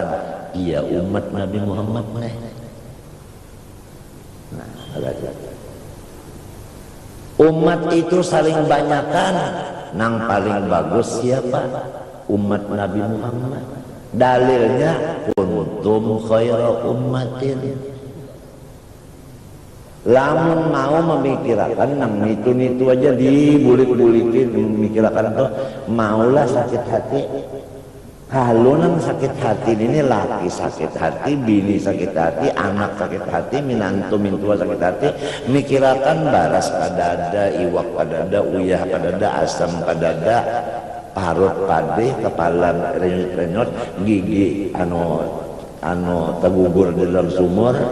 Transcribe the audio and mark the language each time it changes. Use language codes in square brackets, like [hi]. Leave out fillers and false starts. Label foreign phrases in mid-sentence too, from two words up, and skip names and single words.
[bjn] Iya umat Nabi Muhammad. Nah, umat itu saling banyakan. Nang paling bagus siapa? Umat Nabi Muhammad. Dalilnya [ar] كنتم خير أمة. [bjn] Lamun mau memikirkan nang nitu aja dibulik-bulikin memikirkan tuh maulah sakit hati. Kalau nang sakit hati ini laki sakit hati, bini sakit hati, anak sakit hati, minantu mintua sakit hati, mikirkan baras kadada, iwak kadada, uyah kadada, asam kadada, parut pade, kepala renyot-renyot, gigi anu tergugur di dalam sumur.